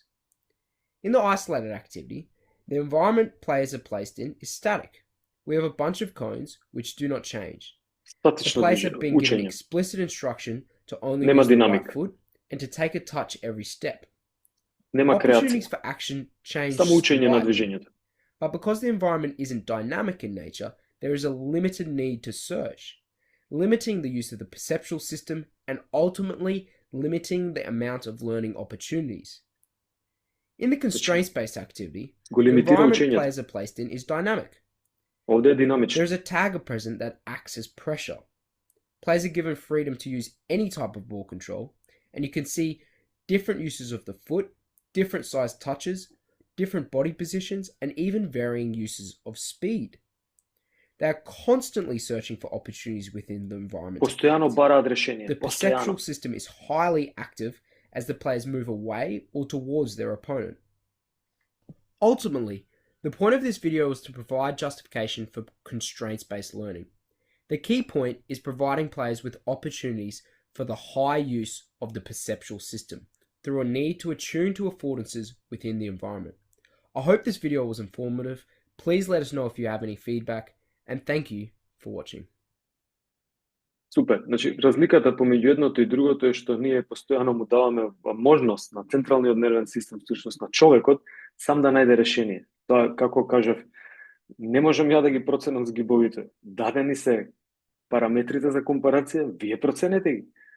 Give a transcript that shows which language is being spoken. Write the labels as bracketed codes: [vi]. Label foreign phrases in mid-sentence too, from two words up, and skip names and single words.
[en] In the isolated activity, the environment players are placed in is static. We have a bunch of cones which do not change. The [mk] Статично [en] players have [mk] движење, [en] been given [mk] учење. [en] explicit instruction to only [mk] Нема [en] use the [mk] динамика. [en] right foot and to take a touch every step. [mk] Нема [en] Opportunities [mk] креација. [en] for action change [mk] Само учење на [en] slightly, [mk] движењето. [en] but because the environment isn't dynamic in nature, there is a limited need to search, limiting the use of the perceptual system and ultimately limiting the amount of learning opportunities. In the constraints-based activity, [mk] Го [en] the [mk] лимитира [en] environment [mk] учењето. [en] players are placed in is dynamic. [mk] Овде е динамично. [en] There is a tagger present that acts as pressure. Players are given freedom to use any type of ball control, and you can see different uses of the foot, different size touches, different body positions, and even varying uses of speed. They are constantly searching for opportunities within the environment. [mk] Постојано бараат решение. [en] The [mk] Постојано. [en] perceptual system is highly active as the players move away or towards their opponent. Ultimately, the point of this video is to provide justification for constraints-based learning. The key point is providing players with opportunities for the high use of the perceptual system through a need to attune to affordances within the environment. I hope this video was informative. Please let us know if you have any feedback, and thank you for watching. [mk] Супер. Значи, разликата помеѓу едното и другото е што ние постојано му даваме можност на централниот нервен систем, всушност на човекот, сам да најде решение. Тоа, како кажав, не можам ја да ги проценам згибовите. Дадени се параметрите за компарација, вие проценете ги.